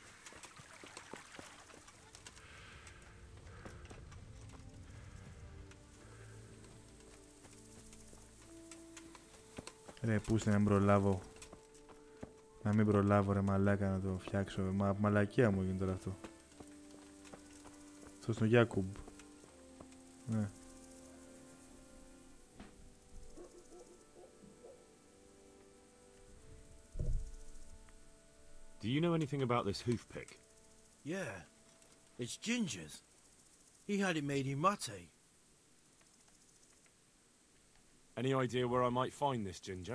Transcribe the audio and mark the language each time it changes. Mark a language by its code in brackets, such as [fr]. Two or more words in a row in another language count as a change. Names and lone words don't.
[el] Ρε πούστε να μην προλάβω. Να μην προλάβω ρε μαλάκα να το φτιάξω. Μαλακία μου έγινε τώρα αυτό. Αυτό στον Γιάκουμπ. Ναι. [en] Do you know anything about this hoofpick? Yeah, it's Ginger's. He had it made in mate. Any idea where I might find this Ginger?